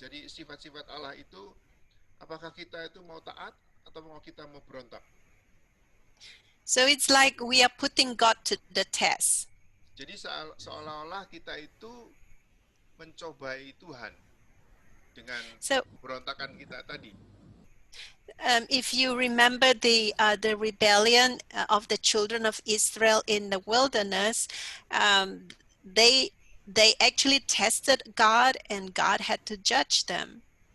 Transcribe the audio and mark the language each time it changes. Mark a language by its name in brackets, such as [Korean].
[Indonesian] Jadi sifat-sifat Allah itu, apakah kita itu mau taat atau mau kita mau berontak? [English] So it's like we are putting God to the test. [Indonesian] Jadi seolah-olah kita itu mencobai Tuhan dengan berontakan kita tadi. [English] If you remember the rebellion of the children of Israel in the wilderness, they actually tested God, and God had to judge them.